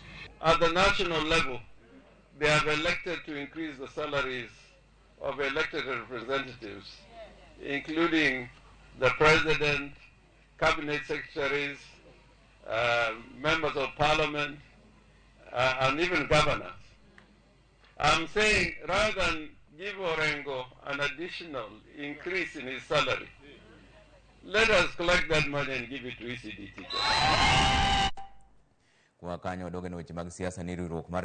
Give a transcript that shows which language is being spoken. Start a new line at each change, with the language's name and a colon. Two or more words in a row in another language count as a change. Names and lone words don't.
English: At the national level, they have elected to increase the salaries of elected representatives, including the president, cabinet secretaries, members of parliament, and even governors. I'm saying rather than give Orengo an additional increase in his salary, let us collect that money and give it to ECD teachers.
Luo (Kenya and Tanzania): Kwa kanyo doge no weche mag siasa ni riwruok mar